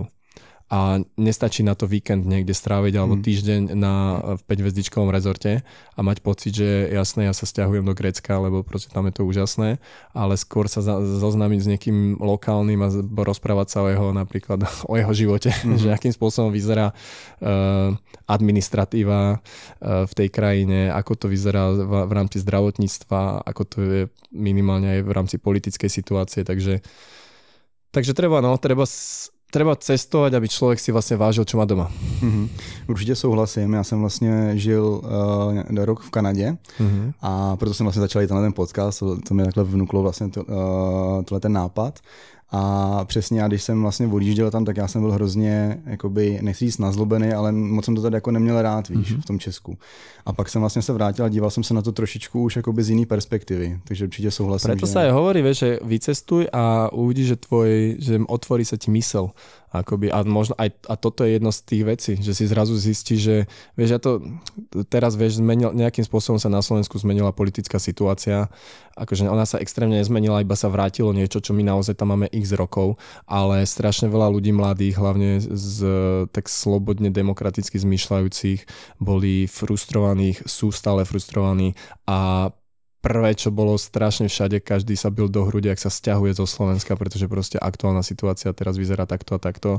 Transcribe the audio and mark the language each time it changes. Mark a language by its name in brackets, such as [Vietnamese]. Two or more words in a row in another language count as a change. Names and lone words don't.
[Slovak] A nestačí na to víkend niekde stráviť alebo týždeň v 5-hviezdičkovom rezorte a mať pocit, že jasné, ja sa sťahujem do Grécka, lebo proste tam je to úžasné, ale skôr sa zoznámiť s niekým lokálnym a rozprávať sa napríklad o jeho živote, že akým spôsobom vyzerá administratíva v tej krajine, ako to vyzerá v rámci zdravotníctva, ako to je minimálne aj v rámci politickej situácie, takže treba cestovať, [Czech] aby člověk si vlastně vážil, čo má doma. Určitě souhlasím. Já jsem vlastně žil rok v Kanadě a proto jsem vlastně začal jít na ten podcast, to mi takhle vnuklo vlastně tohle ten nápad. A přesně já, když jsem vlastně odjížděl tam, tak já jsem byl hrozně, jakoby, nechci říct nazlobený, ale moc jsem to tady jako neměl rád, víš, v tom Česku. A pak jsem vlastně se vrátil a díval jsem se na to trošičku už jakoby z jiný perspektivy, takže určitě souhlasím. [Slovak] Preto sa aj hovorí, vieš, že vycestuj a uvidíš, že otvorí sa ti mysel. Akoby, a možno aj a toto je jedno z tých vecí, že si zrazu zistíš, že vieš, ja to teraz vieš, nejakým spôsobom sa na Slovensku zmenila politická situácia, akože ona sa extrémne nezmenila, iba sa vrátilo niečo, čo my naozaj tam máme x rokov, ale strašne veľa ľudí mladých, hlavne tak slobodne demokraticky zmýšľajúcich, boli frustrovaných, sú stále frustrovaní a prvé, čo bolo strašne všade, každý sa bil do hrudi, ak sa sťahuje zo Slovenska, pretože proste aktuálna situácia teraz vyzerá takto a takto.